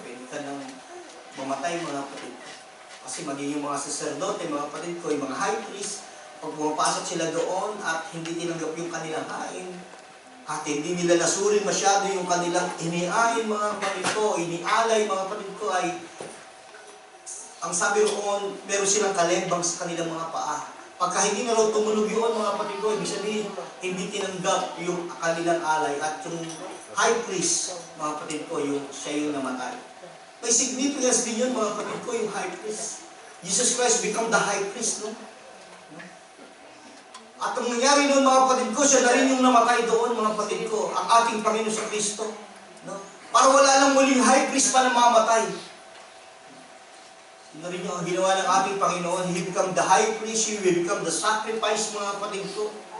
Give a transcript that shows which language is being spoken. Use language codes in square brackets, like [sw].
[tl] Pwede ka nang mamatay mga kapatid ko. Kasi magiging mga sacerdote, mga kapatid ko, yung mga high priest, pag pumapasok sila doon at hindi tinanggap yung kanilang hain, at hindi nila nasurin masyado yung kanilang iniain mga kapatid ko, inialay mga kapatid ko ay, ang sabi roon, meron silang kalembang sa kanilang mga paa. Pagka hindi na raw tumunog yun mga kapatid ko, ibig sabihin, hindi tinanggap yung kanilang alay at yung high priest, mga kapatid ko, yung siya yung namatay. May significance din yun mga kapatid ko, yung high priest. [en] Jesus Christ become the high priest, no? [tl] At ang nangyari noon mga kapatid ko, siya na rin yung namatay doon mga kapatid ko, ang ating Panginoon sa Kristo. No? Para wala lang muling high priest pa na mamatay. Yun rin yung ginawa ng ating Panginoon. [en] He become the high priest, He will become the sacrifice [tl] mga kapatid ko.